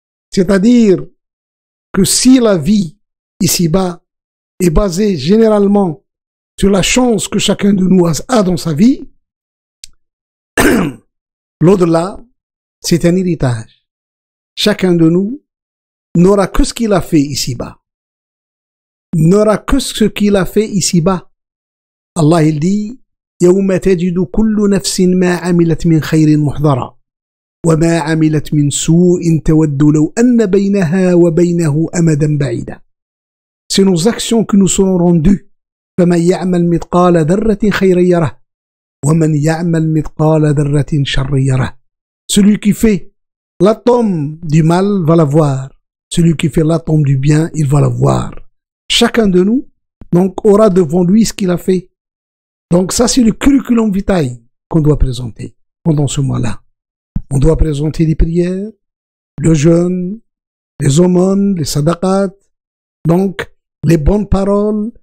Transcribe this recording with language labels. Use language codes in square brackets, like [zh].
[fr] C'est-à-dire que si la vie ici-bas est basée généralement sur la chance que chacun de nous a dans sa vie, l'au-delà, c'est un héritage. Chacun de nous n'aura que ce qu'il a fait ici-bas. N'aura que ce qu'il a fait ici-bas. Allah, il dit, [ar] يوم تجد كل نفس ما عملت من خير محضرا وما عملت من سوء تود لو أن بينها وبينه أمدا بعيدا. [fr] C'est nos actions que nous serons rendues. [ar] فمن يعمل مثقال ذرة خيرا يره ومن يعمل مثقال ذرة شرا يره. [fr] Celui qui fait l'atome du mal va la voir. Celui qui fait l'atome du bien, il va la voir. Chacun de nous donc aura devant lui ce qu'il a fait. Donc ça, c'est le curriculum vitae qu'on doit présenter pendant ce mois-là. On doit présenter les prières, le jeûne, les aumônes, les sadaqat, donc les bonnes paroles,